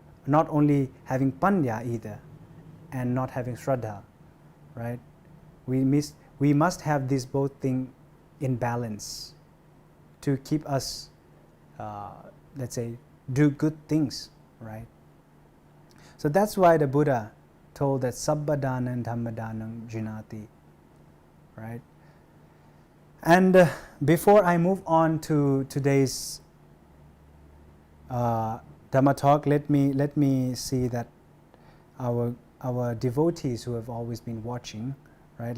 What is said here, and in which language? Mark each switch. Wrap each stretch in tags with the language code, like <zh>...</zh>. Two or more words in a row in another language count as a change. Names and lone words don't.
<en>Not only having Panya either, and not having shraddha, right? We must have these both things in balance to keep us, let's say, do good things, right? So that's why the Buddha told that</en> <pi>sabba danam dhamma danam jinati,</pi> <en>right? And before I move on to today's Dhamma talk, let me see that our devotees who have always been watching, right?</en>